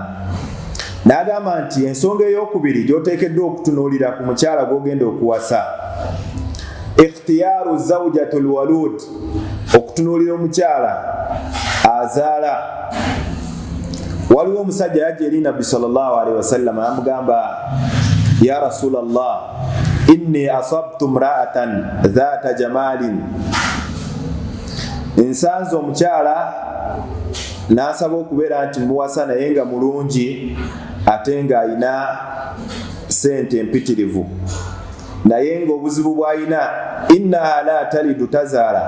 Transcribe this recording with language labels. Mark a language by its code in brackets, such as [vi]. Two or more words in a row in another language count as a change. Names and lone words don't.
[lg] N'agamba nti ensonga ey'okubiri gy'oteekeddwa okutunuulira ku mukyala gw'ogenda okuwasa, [ar] اختيار الزوجة الولود, [lg] okutunuulira omukyala azaala. Waliwo omusajja yajja eri nabbi [ar] صلى الله عليه وسلم [lg] amugamba, [ar] يا رسول الله إني أصبت امرأة ذات جمال, [lg] nsanze omukyala n'asaba okubeera nti muwasa naye nga mulungi ate ng'ayina sente empitirivu, naye ng'obuzibu bw'ayina [ar] إنها لا تلد [lg] tazaala.